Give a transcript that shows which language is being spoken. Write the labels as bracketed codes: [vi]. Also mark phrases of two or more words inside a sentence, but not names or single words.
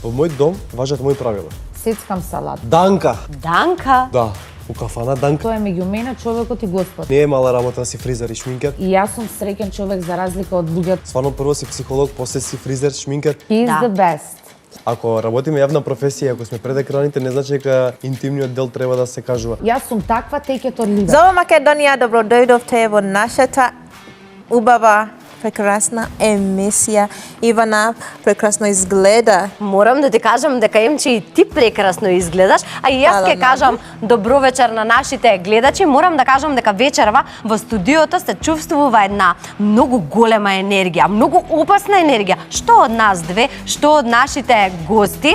[mk] Во мој дом важат мои правила. Сецкам салат. Данка. Данка? Да, у кафана Данка. Тоа е меѓу мене човекот и Господ. Не е мала работа да си фризер и шминкер. И јас сум среќен човек за разлика од луѓето. Стварно прво си психолог, после си фризер, шминкер. [en] He is the best. [mk] Ако работиме јавна професија, ако сме пред екраните, не значи дека интимниот дел треба да се кажува. Јас сум таква, [en] take it or leave it. [mk] Зова Македонија, добродојдовте во нашата убава, прекрасна емисија. Ивана прекрасно изгледа. Морам да ти кажам дека Емче и ти прекрасно изгледаш, а и јас ќе кажам добро вечер на нашите гледачи. Морам да кажам дека вечерва во студиото се чувствува една многу голема енергија, многу опасна енергија, што од нас две, што од нашите гости.